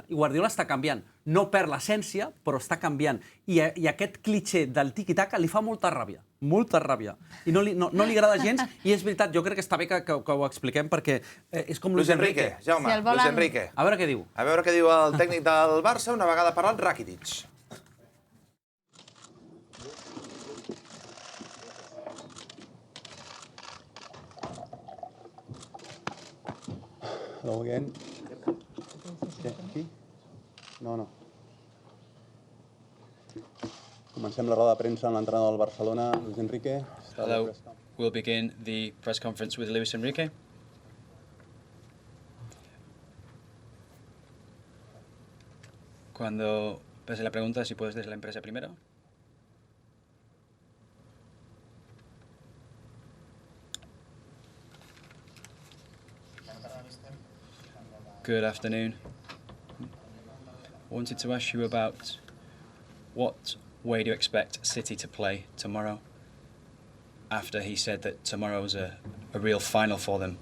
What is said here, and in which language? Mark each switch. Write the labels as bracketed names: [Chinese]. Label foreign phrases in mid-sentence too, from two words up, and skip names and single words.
[Catalan] I Guardiola està canviant. No perd l'essència, però està canviant. I aquest cliché del tiki-taka li fa molta ràbia. Molta ràbia. I no li agrada gens, i és veritat, jo crec que està bé que ho expliquem, perquè és com Luis Enrique. Jaume, Luis Enrique. A veure què diu. A veure què diu el tècnic del Barça, una vegada parlat Rakitic. [English] Hello again. [Catalan] Aquí? No. Comencem la roda de premsa amb l'entrenador del Barcelona, Luis Enrique. [English] Hello. We'll begin the press conference with Luis Enrique. [Spanish] Cuando pase la pregunta, si puedes desde la empresa primero. [English] Good afternoon. I wanted to ask you about what way do you expect City to play tomorrow, after he said that tomorrow's a real final for them.